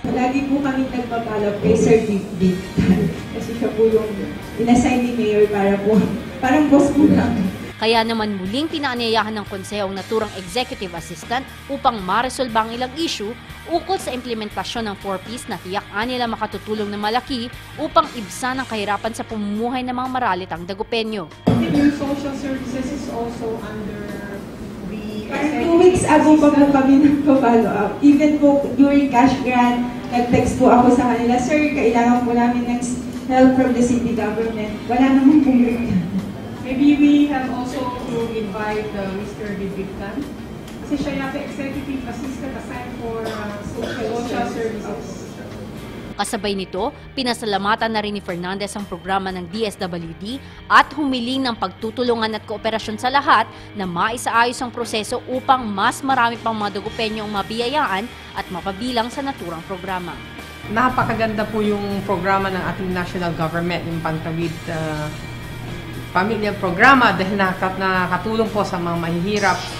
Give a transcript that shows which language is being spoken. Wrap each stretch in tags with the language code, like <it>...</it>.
<tl>Lagi po kami nagpapalap kay Sir Dick kasi siya po yung inassign ni Mayor para po, parang boss po namin. Kaya naman muling pinaanyayahan ng konseho ang naturang executive assistant upang maresolba ang ilang issue ukol sa implementasyon ng 4Ps na tiyak nila makatutulong na malaki upang ibsan ang kahirapan sa pamumuhay ng mga maralitang Dagupenyo.</tl> <en>Yung social services is also under the... 2 weeks ago</en> <tl>pa po kami nagpa-follow up.</tl> <en>Even po during cash grant,</en> <tl>nag-text po ako sa kanila, Sir, kailangan po namin ng</tl> <en>help from the city government.</en> <tl>Wala naman po yun.</tl> <en>Maybe we have also to invite Mr. Bibigtan.</en> <tl>Kasi siya yata executive assistant assigned for social services. Kasabay nito, pinasalamatan na rin ni Fernandez ang programa ng DSWD at humiling ng pagtutulungan at kooperasyon sa lahat na maisaayos ang proseso upang mas marami pang mga Dagupenyo ang mabiyayaan at mapabilang sa naturang programa. Napakaganda po yung programa ng ating national government, yung Pantawid Pamilya Programa dahil nakatulong po sa mga mahihirap.</tl>